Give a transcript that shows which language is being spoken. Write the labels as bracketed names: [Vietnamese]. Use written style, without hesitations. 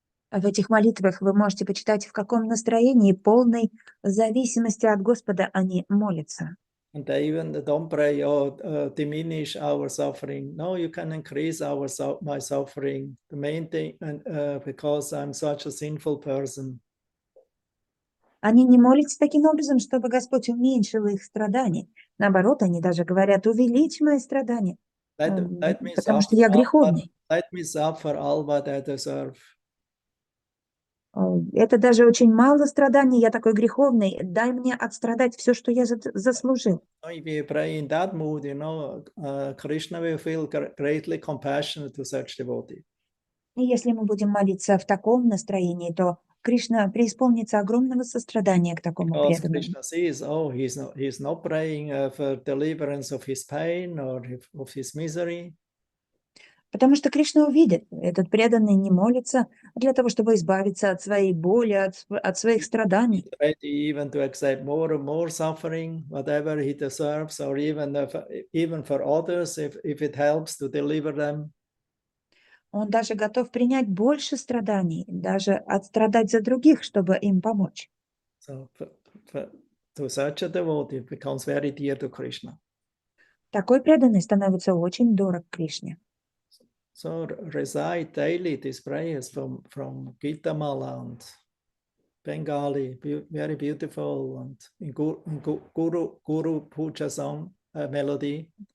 [Russian] В этих молитвах вы можете почитать, в каком настроении полной зависимости от Господа они молятся. [English] And they even don't pray, diminish our suffering. No, you can increase my suffering. The main thing, because I'm such a sinful person. [Russian] Они не молятся таким образом, чтобы Господь уменьшил их страдания. Наоборот, они даже говорят: увеличь мои страдания, потому что я греховный. [English] Let me suffer all what I deserve. [Russian] Это даже очень мало страданий, я такой греховный, дай мне отстрадать все, что я заслужил. [English] If you pray in that mood, Krishna will feel greatly compassionate to such devotee. [Russian] И если мы будем молиться в таком настроении, то Кришна преисполнится огромного сострадания к такому преданному. [English] Krishna sees, he's not praying for deliverance of his pain or of his misery. [Russian] Потому что Кришна увидит, этот преданный не молится для того, чтобы избавиться от своей боли, от своих страданий. [English] He's ready even to accept more and more suffering, whatever he deserves, or even for others, if it helps to deliver them. [Russian] Он даже готов принять больше страданий, даже отстрадать за других, чтобы им помочь. [English] So to such a devotee, it becomes very dear to Krishna. [Russian] Такой преданный становится очень дорог Кришне. [English] So recite daily these prayers from Gita Mala and Bengali, very beautiful, and in Guru Puja song melody.